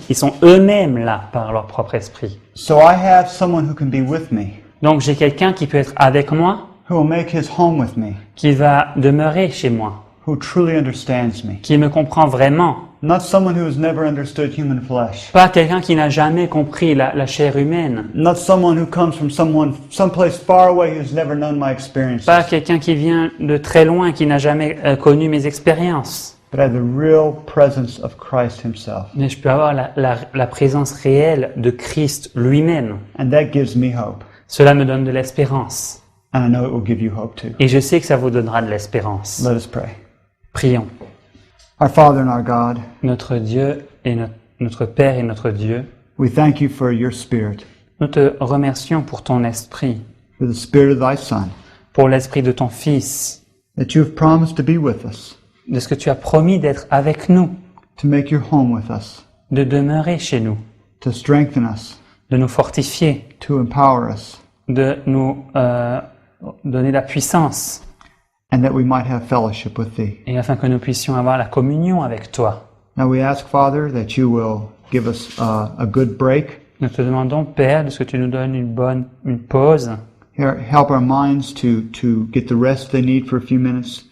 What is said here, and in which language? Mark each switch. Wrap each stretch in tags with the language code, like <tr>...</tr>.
<fr>Ils sont eux-mêmes là par leur propre esprit.</fr> <en>So I have someone who can be with me,</en> <fr>Donc j'ai quelqu'un qui peut être avec moi,</fr> <en>who will make his home with me,</en> <fr>qui va demeurer chez moi,</fr> <en>who truly understands me.</en> <fr>qui me comprend vraiment.</fr> <en>Not someone who has never understood human flesh.</en> <fr>Pas quelqu'un qui n'a jamais compris la chair humaine.</fr> <en>Not someone who comes from someplace far away who's never known my experiences.</en> <fr>Pas quelqu'un qui vient de très loin, qui n'a jamais connu mes expériences.</fr> <en>But I have the real presence of Christ himself.</en> <fr>Mais je peux avoir la présence réelle de Christ lui-même.</fr> <en>And that gives me hope.</en> <fr>Cela me donne de l'espérance.</fr> <en>And I know it will give you hope too.</en> <fr>Et je sais que ça vous donnera de l'espérance.</fr> <en>Let us pray.</en> <fr>Prions.</fr> <en>Our Father and our God,</en> <fr>Notre Dieu et notre Père et notre Dieu,</fr> <en>we thank you for your Spirit,</en> <fr>nous te remercions pour ton esprit,</fr> <en>for the Spirit of thy Son,</en> <fr>pour l'esprit de ton Fils,</fr> <en>that you have promised to be with us,</en> <fr>de ce que tu as promis d'être avec nous,</fr> <en>to make your home with us,</en> <fr>de demeurer chez nous,</fr> <en>to strengthen us,</en> <fr>de nous fortifier,</fr> <en>to empower us,</en> <fr>de nous donner la puissance,</fr> <en>and that we might have fellowship with thee.</en> <fr>et afin que nous puissions avoir la communion avec toi.</fr> <en>Now we ask, Father, that you will give us a good break.</en> <fr>Nous te demandons, Père, de ce que tu nous donnes une pause,</fr> <en>Help our minds to get the rest they need for a few minutes.</en>